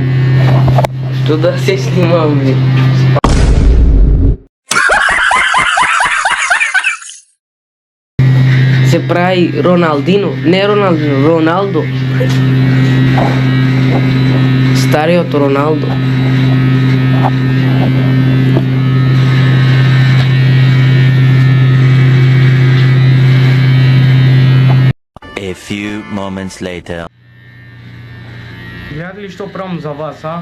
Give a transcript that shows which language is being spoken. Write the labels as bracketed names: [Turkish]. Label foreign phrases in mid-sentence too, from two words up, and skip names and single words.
[Macedonian] Што да се снимам, бе? Се прави Роналдино, не Роналдино, Роналдо. Стариот Роналдо. [English] A few moments later. [Macedonian] Гледате ли што правам за вас, а?